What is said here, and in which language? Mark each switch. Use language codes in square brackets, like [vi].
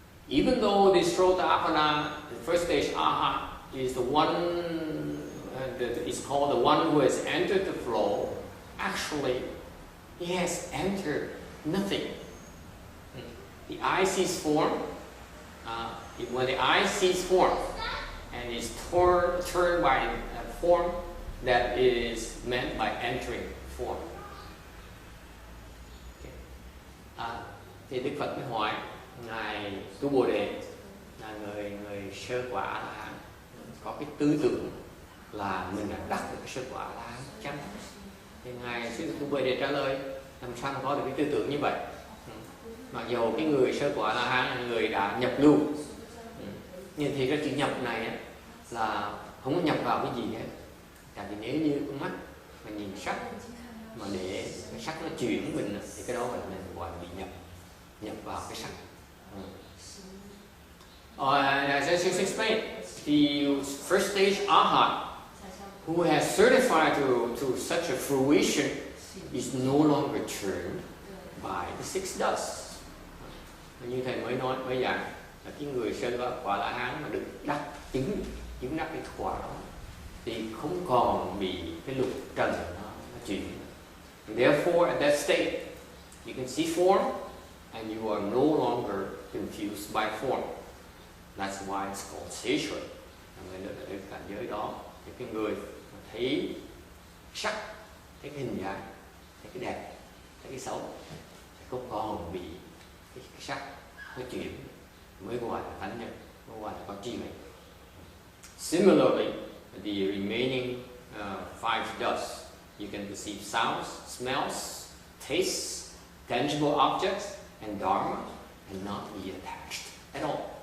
[en] Even though this Shrota-appana, the first stage Arhat, is the one that is called the one who has entered the flow, actually, he has entered nothing. The eye sees form. When the eye sees form and is turned by a form that is meant by entering form. Okay. [vi] Thì Đức Phật mới hỏi ngài Tu Bồ Đề là người sơ quả là hán, có cái tư tưởng là mình đã đắc được cái sơ quả là hán chăng? Thì ngài sư Tu Bồ Đề trả lời làm sao mà có được cái tư tưởng như vậy? Mặc dù cái người sơ quả là hán là người đã nhập lưu, nhưng thì cái chữ nhập này á, là không có nhập vào cái gì hết. Tại vì nếu như con mắt mà nhìn sắc mà để cái sắc nó chuyển mình thì cái đó là mình gọi là bị nhập vào cái sắc. [en] As I just explained, the first stage Arhat, who has certified to such a fruition, is no longer turned by the six dusts. [vi] Như thầy mới nói bây giờ là cái người sơ quả La Hán mà được đắc chứng đắc cái quả đó thì không còn bị cái lục trần nó chuyển. [en] Therefore, at that state, you can see form, and you are no longer confused by form. That's why it's called stagehood. [vi] Người được cảnh giới đó thì cái người thấy sắc, thấy cái hình dáng, thấy cái đẹp, thấy cái xấu, không còn bị cái sắc cái chuyển mới gọi là thánh nhân, mới gọi là có trí huệ. [en] Similarly, the remaining five dusts, you can perceive sounds, smells, tastes, tangible objects, and dharma, and not be attached at all.